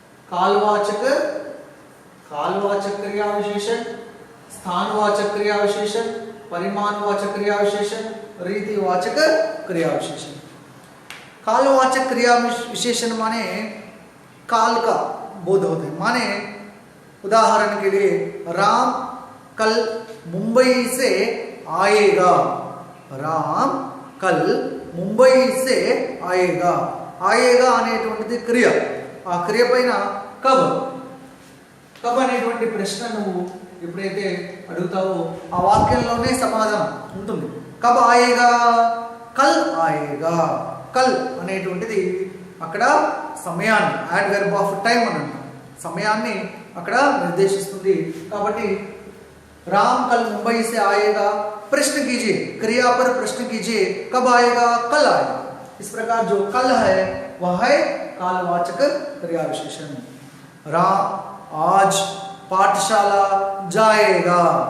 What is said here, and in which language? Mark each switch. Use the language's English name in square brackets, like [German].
[Hindi] कालवाचक कालवाचक क्रिया विशेषण, स्थानवाचक क्रिया विशेषण, परिमाणवाचक क्रिया विशेषण, रीतिवाचक क्रिया विशेषण. कालवाचक क्रिया विशेषण माने काल का बोध होते हैं. माने उदाहरण के लिए राम कल मुंबई से आएगा. राम कल मुंबई से आएगा. [Telugu] आएगा అనేటువంటిది క్రియ. ఆ క్రియ పైన కబ్ కబ్ అనేటువంటి ప్రశ్న నువ్వు ఎప్పుడైతే అడుగుతావో ఆ వాక్యంలోనే సమాధానం ఉంటుంది. [Hindi] కబ్ ఆయేగా, కల్ ఆయేగా. [Telugu] కల్ అనేటువంటిది అక్కడ సమయాన్ని, యాడ్ వెర్బ్ ఆఫ్ టైం అని అంటాం. సమయాన్ని అక్కడ నిర్దేశిస్తుంది. కాబట్టి [Hindi] राम कल मुंबई से आएगा, प्रश्न कीजिए, क्रिया पर प्रश्न कीजिए, कब आएगा? कल आएगा. इस प्रकार जो कल है वह है कालवाचक क्रिया विशेषण. राम आज पाठशाला जाएगा.